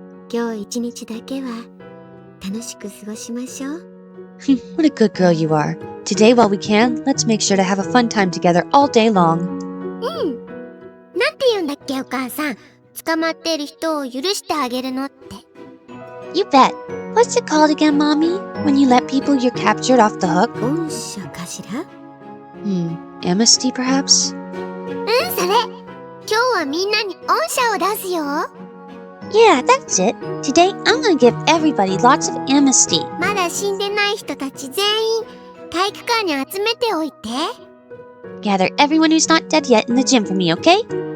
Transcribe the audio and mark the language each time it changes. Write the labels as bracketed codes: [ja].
[ja] 今日一日だけは楽しく過ごしましょう。 [en] What a good girl you are. Today, while we can, let's make sure to have a fun time together all day long. [ja] なんて言うんだっけ、お母さん。捕まっている人を許してあげるのって。 [en] You bet. What's it called again, Mommy? When you let people you're captured off the hook? [ja] 恩赦かしら? [en] Amnesty, perhaps? [ja] それ。今日はみんなに恩赦を出すよ。 [en] Yeah, that's it. Today, I'm gonna give everybody lots of amnesty. [ja] まだ死んでない人たち全員、体育館に集めておいて。 [en] Gather everyone who's not dead yet in the gym for me, okay?